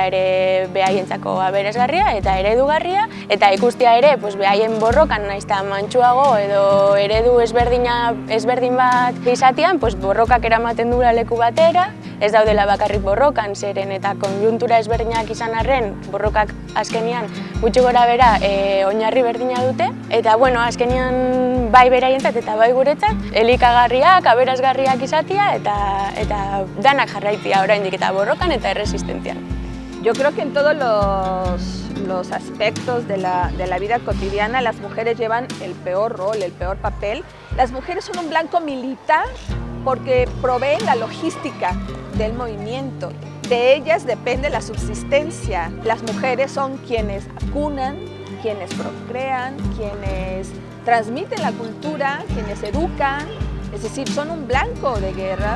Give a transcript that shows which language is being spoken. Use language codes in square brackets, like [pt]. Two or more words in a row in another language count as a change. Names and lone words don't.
[eu] ere behaientzako aberasgarria eta eredugarria, eta ikustea ere behaien borrokan nahiz eta mantsuago edo eredu ezberdin bat izatean, borrokak eramaten dura leku batera, ez daudela bakarrik borrokan, zeren eta konjuntura ezberdinak izan arren, borrokak azkenean gutxi gora bera oinarri berdina dute, eta azkenean bai beraientzat eta bai guretzat, elikagarriak, aberasgarriak izatea eta danak jarraitzea oraindik eta borrokan eta erresistentzian. [es] Yo creo que en todos los aspectos de la vida cotidiana las mujeres llevan el peor rol, el peor papel. Las mujeres son un blanco militar porque proveen la logística del movimiento. De ellas depende la subsistencia. Las mujeres son quienes vacunan, quienes procrean, quienes transmiten la cultura, quienes educan, es decir, son un blanco de guerra.